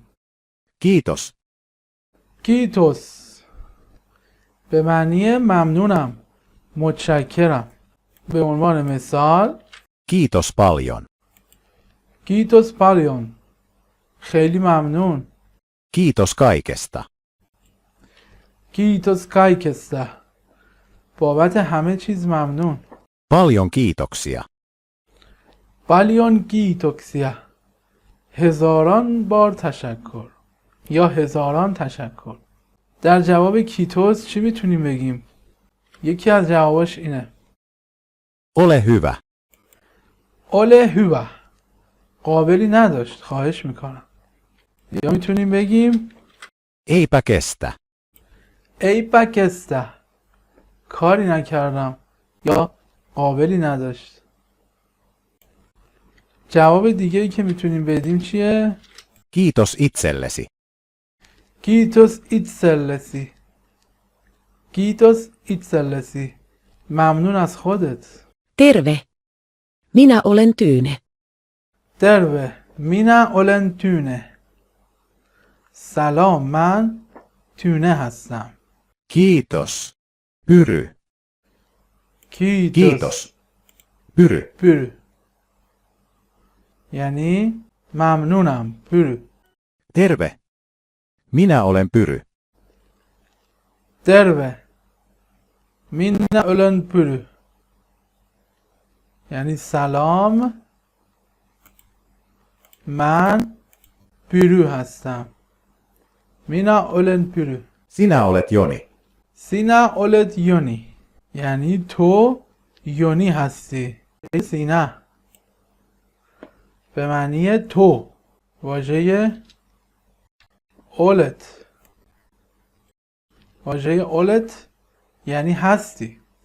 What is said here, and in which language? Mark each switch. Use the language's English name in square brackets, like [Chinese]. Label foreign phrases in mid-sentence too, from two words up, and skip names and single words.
[Finnish] Kiitos. [Persian] کیتوس به معنی ممنونم، متشکرم. به عنوان مثال [Finnish] Kiitos paljon. Kiitos paljon [Persian] خیلی ممنون. [Finnish] Kiitos kaikesta. Kiitos kaikesta [Persian] بابت همه چیز ممنون. [Finnish] Paljon kiitoksia. Paljon kiitoksia [Persian] هزاران بار تشکر یا هزاران تشکر. در جواب کیتوس چی میتونیم بگیم؟ یکی از جواباش اینه. [Finnish] Ole hyvä. Ole hyvä. [Persian] قابلی نداشت. خواهش میکنم. یا میتونیم بگیم [Finnish] Eipä kestä. Eipä kestä. [Persian] کاری نکردم. یا قابلی نداشت. جواب دیگه ای که میتونیم بدیم چیه؟ [Finnish] Kiitos itsellesi. Kiitos itsellesi. Kiitos itsellesi. [Persian] ممنون از خودت. [Finnish] Terve. Minä olen Tyyne. Terve minä olen Tyyne. [Persian] سلام من تونه هستم. [Finnish] Kiitos. Pyry. Kiitos. Pyry. [Persian] پرو. یعنی ممنونم. پرو. [Finnish] Terve. Minä olen Pyry. Terve minä olen Pyry. [Persian] یعنی سلام من پرو هستم. [Finnish] Minä olen Pyry. Sinä olet Joni. Sinä olet Joni. [Persian] یعنی تو یونی هستی. سینا به معنی تو. واژه اولت. واژه اولت یعنی هستی.